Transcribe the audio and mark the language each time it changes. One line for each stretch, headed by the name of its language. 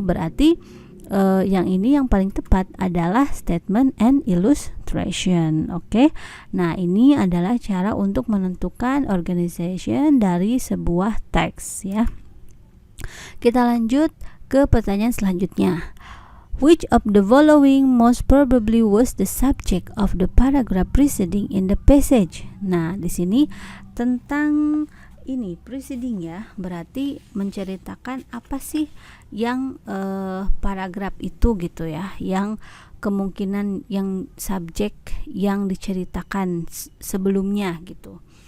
Indonesian: Berarti yang ini yang paling tepat adalah statement and illustration. Oke. Nah, ini adalah cara untuk menentukan organization dari sebuah teks ya. Kita lanjut ke pertanyaan selanjutnya.
English: Which of the following most probably was the subject of the paragraph preceding in the passage?
Indonesian: Nah, di sini tentang ini preceding ya, berarti menceritakan apa sih yang paragraf itu gitu ya, yang kemungkinan yang subjek yang diceritakan sebelumnya gitu.